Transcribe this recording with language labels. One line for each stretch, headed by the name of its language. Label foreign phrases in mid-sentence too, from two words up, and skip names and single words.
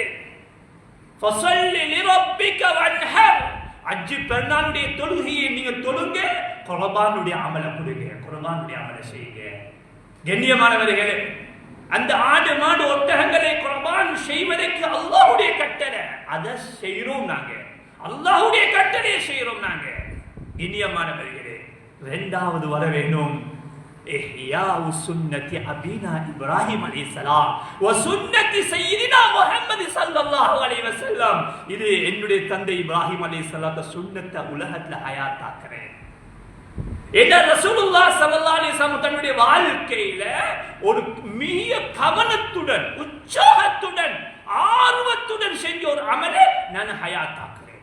Arabic: فصل لربك وانحر,
Tamil: ஹஜ் பெருநாளுடைய தொழுகையை நீங்க தொழுங்க, குர்ஆனுடைய அமலை கொடுங்க, குர்ஆனுடைய அமலை செய்யுங்க. கண்ணியமானவர்களே, அந்த ஆடு மாடு ஒட்டகங்களை குர்பான் செய்வதற்கு அல்லாஹ்வுடைய கட்டளை, அதை செய்கிறோம் நாங்க, அல்லாஹ்வுடைய கட்டளையை செய்கிறோம் நாங்க. கண்ணியமானவர்களே, இரண்டாவது வர வேண்டும்.
Arabic: إحياء سنة أبينا إبراهيم عليه السلام وسنة سيدنا محمد صلى الله عليه وسلم.
Tamil: இது என்னுடைய தந்தை இப்ராஹிம் அலைஹிஸ்ஸலாத்து சுன்னத்தை உலகத்துல ஹயாத்தாக்குறேன். ஏன்னா ரசூலுல்லாஹ்
Arabic: صلى الله عليه وسلم
Tamil: தன்னுடைய வாழ்க்கையில ஒரு மிக கவனத்துடன் உற்சாகத்துடன் ஆர்வத்துடன் செஞ்ச ஒரு அமலை நான் ஹயாத்தாக்குறேன்.